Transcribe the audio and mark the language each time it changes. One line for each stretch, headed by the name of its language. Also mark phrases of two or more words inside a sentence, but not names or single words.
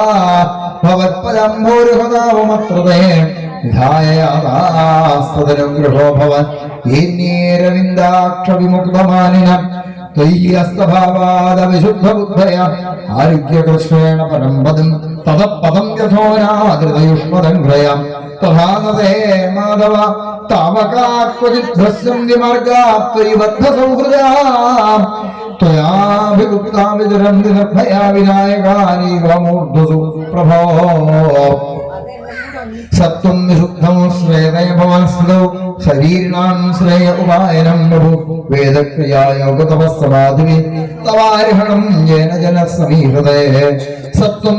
Sanskrit: ഭവത്പദംഭൂരുഹദാവമത്രതേ വിധായയാദാസ്തദനുഗ്രഹോ ഭവൻ ഏന്യേരവിന്ദാക്ഷവിമുക്തമാനിന ത്വയ്യസ്തഭാവാദ വിശുദ്ധബുദ്ധയ ആരോഗ്യകൃഷ്ണേണ പരം പദം തദപദം യഥോനാദൃതയുഷ്മദംഘ്രയ തഥാനതേ മാധവ താവകാക്വചിദ്ഭ്രസ്യന്തി മാർഗാ ത്വയി ബദ്ധസൗഹൃദാ त्वयाभिगुप्ता विचरन्ति निर्भया विनायकानीकमूर्धसु प्रभो सत्त्वं विशुद्धं श्रेयः भवनस्थितौ शरीरिणां श्रेय उपायनं प्रभु वेदक्रिया योगतपस्समाधिः तवारिहणं येन जनः समीहृते सत्त्वं